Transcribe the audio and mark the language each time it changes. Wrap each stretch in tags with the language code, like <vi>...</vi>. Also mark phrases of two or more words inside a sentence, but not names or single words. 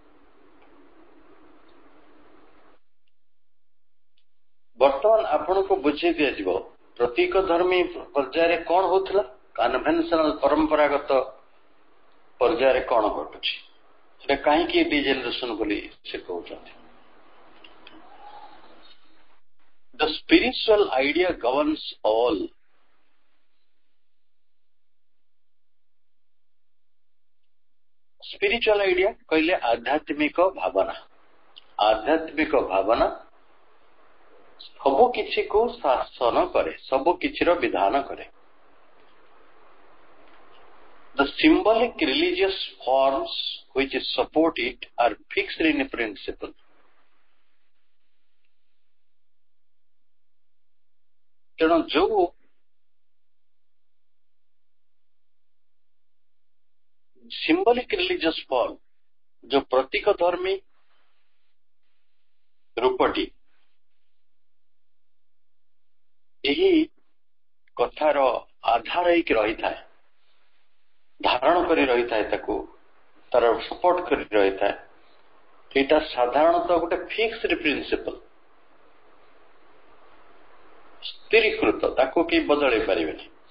<or>ବର୍ତ୍ତମାନ ଆପଣଙ୍କୁ ବୁଝେଇ ଦିଆଯିବ ପ୍ରତୀକ ଧର୍ମୀ ପର୍ଯ୍ୟାୟରେ କଣ ହଉଥିଲା, କନଭେନ୍ସନାଲ ପରମ୍ପରାଗତ ପର୍ଯ୍ୟାୟରେ କଣ ଘଟୁଛି, ସେଟା କାହିଁକି ଡିଜେନେରେସନ ବୋଲି ସେ କହୁଛନ୍ତି।</or> <en>The spiritual idea governs all. Spiritual idea</en> <or>କହିଲେ ଆଧ୍ୟାତ୍ମିକ ଭାବନା। ଆଧ୍ୟାତ୍ମିକ ଭାବନା ସବୁ କିଛିକୁ ଶାସନ କରେ, ସବୁ କିଛିର ବିଧାନ କରେ।</or> <en>The symbolic religious forms which support it are fixed in principle.</en> <or>ତେଣୁ ଯୋଉ</or> <en>symbolic religious form,</en> <or>ଯୋଉ ପ୍ରତୀକ ଧର୍ମୀ ରୂପଟି ଏହି କଥାର ଆଧାର ହେଇକି ରହିଥାଏ, ଧାରଣ କରି ରହିଥାଏ, ତାକୁ ତାର ସପୋର୍ଟ କରି ରହିଥାଏ, ଏଇଟା ସାଧାରଣତଃ ଗୋଟେ</or> <en>fixed principle,</en> <or>ସ୍ଥିରୀକୃତ, ତାକୁ କେହି ବଦଳେଇ ପାରିବେନି।</or>